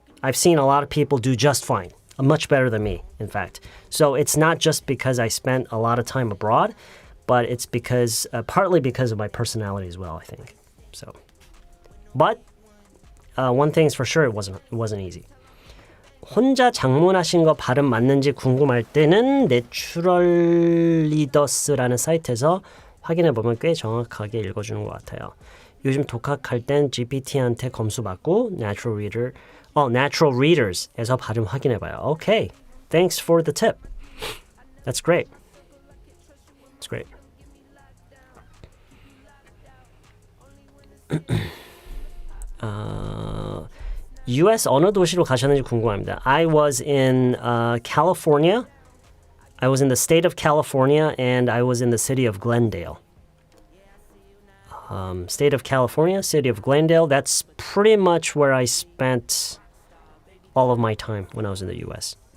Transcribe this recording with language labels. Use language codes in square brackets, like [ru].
[en] I've seen a lot of people do just fine, much better than me, in fact. So it's not just because I spent a lot of time abroad, but it's partly because of my personality as well, I think. So, but one thing's for sure, it wasn't easy. [ko] 혼자 장문하신 거 발음 맞는지 궁금할 때는 내추럴리더스라는 사이트에서 확인해보면 꽤 정확하게 읽어주는 것 같아요. 요즘 독학할 땐 GPT한테 검수 받고 Natural Readers에서 발음 확인해봐요. [en] Okay, thanks for the tip. That's great. That's great. [ko] US 어느 도시로 가셨는지 궁금합니다. [en] I was in California. I was in the state of California and I was in the city of Glendale. State of California, city of Glendale. That's pretty much where I spent all of my time when I was in the US.